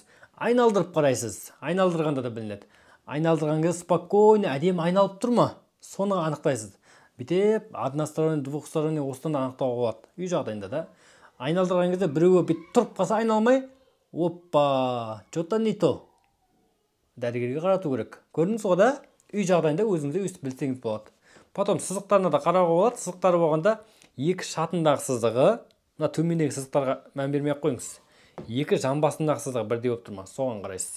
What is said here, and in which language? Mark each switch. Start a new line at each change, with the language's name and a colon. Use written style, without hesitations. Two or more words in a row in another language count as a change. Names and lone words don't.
Kazakh: Айналдырып қарайсыз. Айналдырғанда да білінеді. Айналдырған кезде спокойно, әдемі айналып тұр ма? Соны анықтайсыз. Бітеп,
Russian: односторонний, двухсторонний
Kazakh: осыдан анықтауға болады. Үй жағдайында да. Айналдырған кезде біреуі бит тұрып қалса айналмай, оппа,
Russian: что-то не то.
Kazakh: Дәрігерге қарату керек. Көрдіңіз ғой да? Үй жағдайында өзіңізде өстіп білсеңіз болады. Потом сызықтарына да қарауға болады. Сызықтары болғанда екі шатындағы сызығы, мына төмендегі сызықтарға мән бермей ақ қойыңыз. Екі жамбасындағы сызығы бірдей болып тұр ма? Соған қарайсыз.